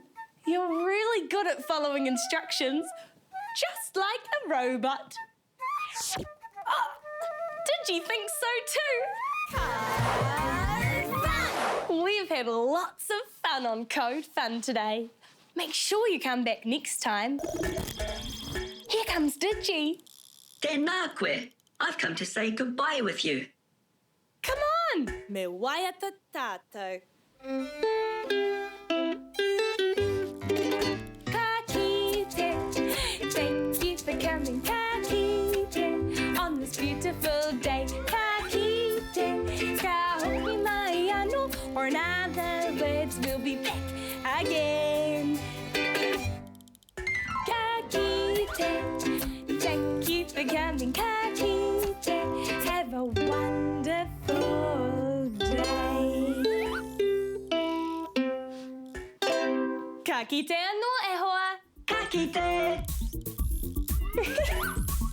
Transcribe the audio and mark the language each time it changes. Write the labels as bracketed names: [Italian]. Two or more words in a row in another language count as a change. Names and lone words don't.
[English] You're really good at following instructions, just like a robot. Oh, Digi thinks so too. Fun! We've had lots of fun on Code Fun today. Make sure you come back next time. Here comes Digi. [Māori] Tēnā koe. [English] I've come to say goodbye with you. Come on! [Māori] Me waiata tātou. Ka kite, [English] thank you for coming. [Māori] Ka kite, [English] on this beautiful day. [Māori] Ka kite, ka hoki mai anō, [English] or in other words, we'll be back again. [Māori] Ka kite, [English] thank you for coming. [Māori] Ka kite, [English] have a wonderful day. [Māori] Ka kite anō e hoa. Ka kite!